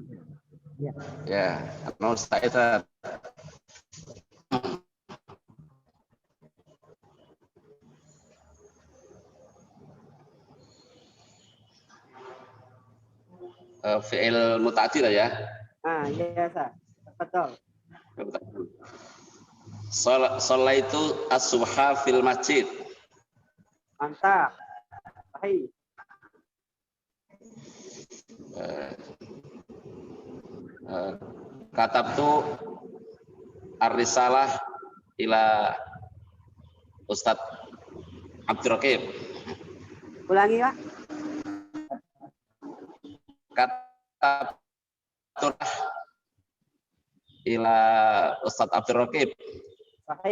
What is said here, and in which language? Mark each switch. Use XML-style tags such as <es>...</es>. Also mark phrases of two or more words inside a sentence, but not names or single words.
<id>Ya, no saya</id> <ar>فعل متعد</ar> <id>lah ya. Iya, Sa. Betul.</id> <ar>صليت الصبح في المسجد.</ar> <id>Mantap. Baik.</id> <ar>كتبت الرسالة إلى Ustadz Abdul Raqib.</ar> <id>Ulangi, Pak.</id> <ar>كتبت إلى Ustadz Abdul Raqib.</ar>